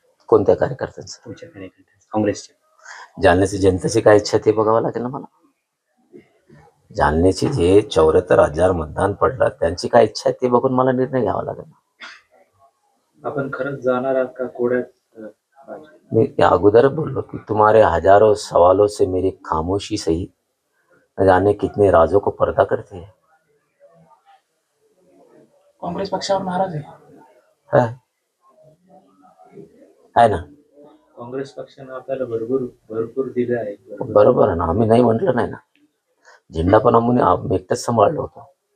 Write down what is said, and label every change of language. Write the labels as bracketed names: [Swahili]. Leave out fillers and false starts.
[Marathi] कोणत्या कार्यकर्त्यांचं? तुमच्या कार्यकर्त्यांचं, काँग्रेसच्या. जालन्याची जनतेची काय इच्छा ते बघावं लागेल ना मला. जालन्याची जे 74,000 मतदान पडलं त्यांची काय इच्छा आहे ते बघून मला निर्णय घ्यावा लागेल. आपण खरंच जाणार आहात का कोड्यात? मी त्या अगोदर बोललो की [Hindi] तुम्हारे हजारों सवालों से मेरी खामोशी सही न जाने कितने राजों को पर्दा करते हैं. [Marathi] काँग्रेस पक्षावर नाराज आहे. आहे ना. काँग्रेस पक्षानं आपल्याला भरपूर दिलं आहे. बरोबर आहे ना, आम्ही नाही म्हटलं नाही ना. झेंडा पण आम्ही एकटंच सांभाळलो होतो.